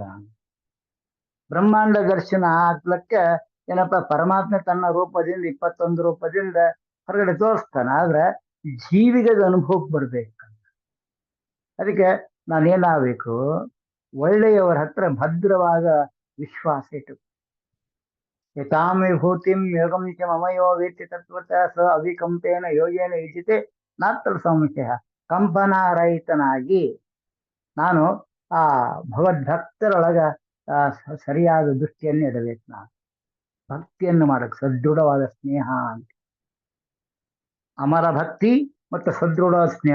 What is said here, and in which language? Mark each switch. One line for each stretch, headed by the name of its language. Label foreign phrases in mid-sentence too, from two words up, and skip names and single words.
Kannada: ಬ್ರಹ್ಮಾಂಡ ದರ್ಶನ ಆಗ್ಲಿಕ್ಕೆ ಏನಪ್ಪ, ಪರಮಾತ್ಮ ತನ್ನ ರೂಪದಿಂದ 21 ರೂಪದಿಂದ ಹೊರಗಡೆ ತೋರಿಸ್ತಾನ. ಆದ್ರೆ ಜೀವಿಗೆ ಅದು ಅನುಭವಕ್ಕೆ ಬರ್ಬೇಕು. ಅದಕ್ಕೆ ನಾನೇನಾಗಬೇಕು, ಒಳ್ಳೆಯವರ ಹತ್ರ ಭದ್ರವಾದ ವಿಶ್ವಾಸ ಇಟ್ಟು,
Sanskrit: ಯತಾಂ ವಿಭೂತಿಂ ಯೋಗಂ ಚ ಮಮಯೋ ವೇತ್ತಿ ತತ್ವತಃ ಸ ಅವಿಕಂಪೇನ ಯೋಗೇನ ಯುಜಿತೆ ನಾತ್ರ ಸಂಶಯ.
Kannada: ಕಂಪನಾರಹಿತನಾಗಿ ನಾನು ಆ ಭಗವದ್ಭಕ್ತರೊಳಗ ಸರಿಯಾದ ದೃಷ್ಟಿಯನ್ನು ಇಡಬೇಕು. ನಾನು ಭಕ್ತಿಯನ್ನು ಮಾಡಕ್ ಸದೃಢವಾದ ಸ್ನೇಹ ಅಂತ, ಅಮರ ಭಕ್ತಿ ಮತ್ತು ಸದೃಢವಾದ ಸ್ನೇಹ.